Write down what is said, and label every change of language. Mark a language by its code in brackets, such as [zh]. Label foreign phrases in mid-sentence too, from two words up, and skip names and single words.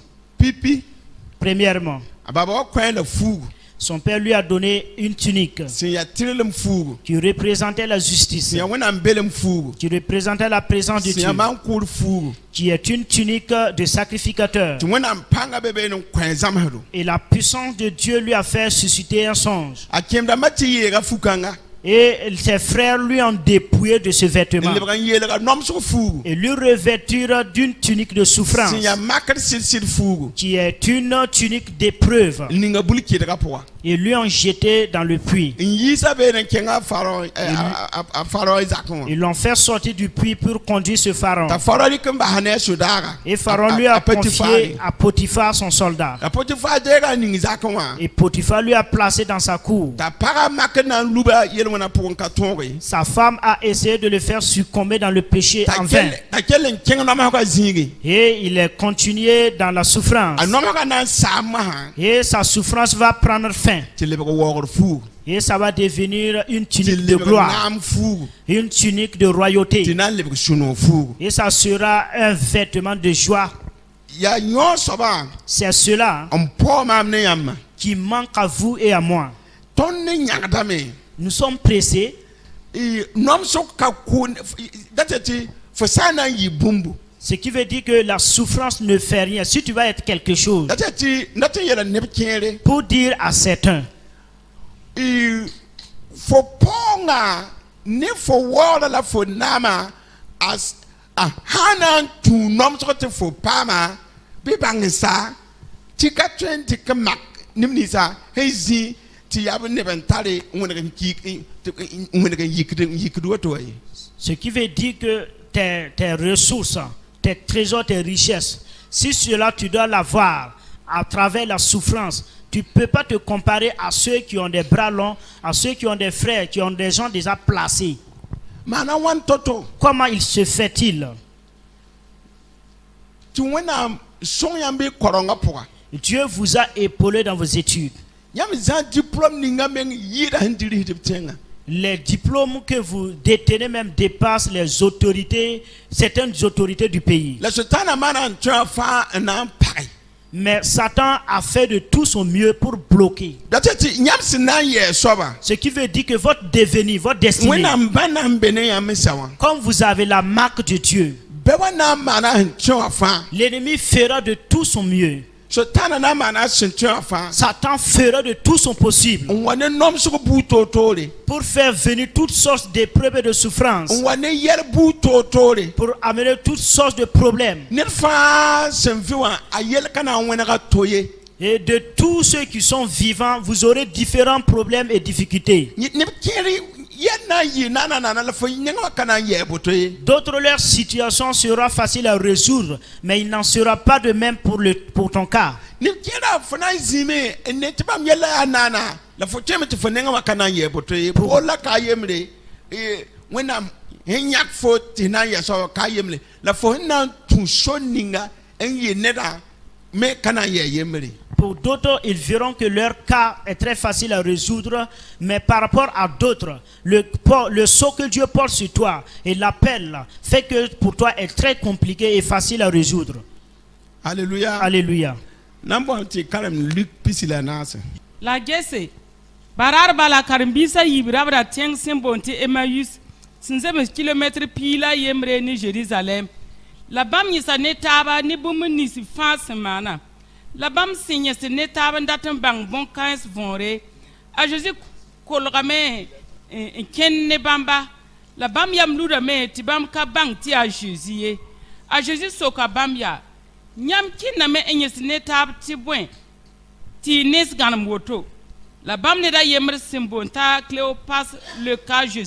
[fr] Premièrement, son père lui a donné une tunique qui représentait la justice, qui représentait la présence de Dieu, qui est une tunique de sacrificateur. Et la puissance de Dieu lui a fait susciter un songe. Et ses frères lui ont dépouillé de ce vêtement [mos] lebg n yeelga nomsg fuugu [fr] et lui revêtirent d'une tunique de souffrance [mos] sẽn yaa makd sɩd-sɩd fuugu [fr] qui est une tunique d'épreuve [mos] ninga bul kɩdga pʋga [fr] et lui ont jeté dans le puits. [mos] n yiisa beene n kẽnga a Pharaon zakẽ wã [fr] Ils l'ont fait sortir du puits pour conduire ce pharaon. [mos] t'a Pharaon rɩk n bas ne a sodaaga [fr] Et Pharaon lui a confié à Potiphar son soldat. [mos] la Potifar deega n ning zakẽ wã [fr] Et Potiphar lui a placé dans sa cour. [mos] t'a paga makd na n luba yel-wẽnã pʋgẽ ka tõog ye [fr] Sa femme a essayé de le faire succomber dans le péché en vain. [mos] t'a kell n kẽng noamsgã zĩige [fr] Et il est continué dans la souffrance. [mos] a noamsgã na n saam masã [fr] Et sa souffrance va prendre fin. [mos] tɩ lebg waoogd fuugu [fr] Et ça va devenir une [mos] tɩ [fr] tunique de [mos] lebg [fr] gloire, [mos] naam fuugu [fr] une tunique de [mos] tɩ [fr] royauté. [mos] na n lebg sũ-noog fuugu [fr] Et ça sera un vêtement de joie. [mos] yaa yõ soabã [fr] C'est cela [mos] n paoog maam ne yãmba [fr] qui manque à vous et à moi. [mos] tõnd ne yãgdame [fr] Nous sommes pressés. [mos] nomsg ka koon data tɩ fo sã n na n yɩ bũmbu [fr] Ce qui veut dire que la souffrance ne fait rien. Si tu vas être quelque chose, [mos] data tɩ dat n yɛla neb kẽere [fr] pour dire à certains, [mos] fo paoongã ne fo waoogrã la fo naamã a sã na n tũu nomsg tɩ fo paama bɩ bãngsa tɩ ka tõe n tɩ k mak neb ninsã sẽn zĩ tɩ yaa b neb n tare n wẽneg n yikd woto wã ye [fr] ce qui veut dire que tes ressources, tes trésors, tes richesses, si cela tu dois l'avoir à travers la souffrance, tu ne peux pas te comparer à ceux qui ont des bras longs, à ceux qui ont des frères, qui ont des gens déjà placés. [mos] maana wãn to-to [fr] Comment il se fait-il? [mos] tɩ wẽnnaam sõng yãmb y korongã pʋga [fr] Dieu vous a épaulé dans vos études. [mos] yãmb zã diplôme ninga meng yɩɩda sẽn dɩ risd b tẽngã [fr] Les diplômes que vous détenez même dépassent les autorités, certaines autorités du pays. [mos] la sotana maana n tõe fãa n na n pagẽ [fr] Mais Satan a fait de tout son mieux pour bloquer. [mos] data tɩ yãmb sẽn na n yɛɛ soaba [fr] Ce qui veut dire que votre devenir, votre destinée, [mos] wẽnnaam bãnda n be ne yãmb sã wã [fr] comme vous avez la marque de Dieu, [mos] bɛ wa na n maana sẽn tõe wã fãa [fr] l'ennemi fera de tout son mieux. [mos] sotana na n maana sẽn tõe wã fãa [fr] Satan fera de tout son possible [mos] n wa ne nomsg buu toor-toore [fr] pour faire venir toutes sortes d'épreuves et de souffrances, [mos] n wa ne yɛl buu toor-toore [fr] pour amener toutes sortes de problèmes. [mos] ned fãa sẽn vɩ wã a yɛl ka na n wẽnega to ye [fr] Et de tous ceux qui sont vivants, vous aurez différents problèmes et difficultés. [mos] neb kẽer yɛl na n yɩ naana la fo neng wã ka na n yɛɛ boto ye [fr] D'autres, leur situation sera facile à résoudre, mais il n'en sera pas de même pour ton cas. [mos] neb kẽerã fo na n zĩime n ne tɩ bãmb yɛl la yaa naana la fo tõeme tɩ fo nengã wã ka na n yɛɛ boto ye poor la ka a yembre wẽnnaam sẽn yãk fo tɩ sẽn na n yɛ soaba ka a yembre la fo sẽn na n tũ son ninga n yɩ neda me ka na n yɛɛ yembre [fr] Pour d'autres, ils verront que leur cas est très facile à résoudre, mais par rapport à d'autres, le sceau que Dieu porte sur toi et l'appel fait que pour toi est très compliqué et facile à résoudre. Alléluia. Alléluia. [mos] Nan bõn tɩ karem Luk pisi la naase la gese barar bala karen-biisã yibrabra tẽng sẽn boond tɩ Emmaüs sẽn zems kilomɛtr piila yembre ne Jerusalem la bãmb yẽsa ne taaba ne bũmb nins fãa sẽn maana la bãmb sẽn yẽs ne taab n dat n bãng bõn-kãens võore a Zeezi kolgame n kẽnd ne bãmba la bãmb yam ludame tɩ bãmb ka bãng tɩ yaa Zeezi ye a Zeezi soka bãmb yaa yãmb kɩnname n yẽs ne taab tɩ bõe tɩ y nes gãnem woto la bãmb ned a yembr sẽn boond t'a Cléopas [fr] le cas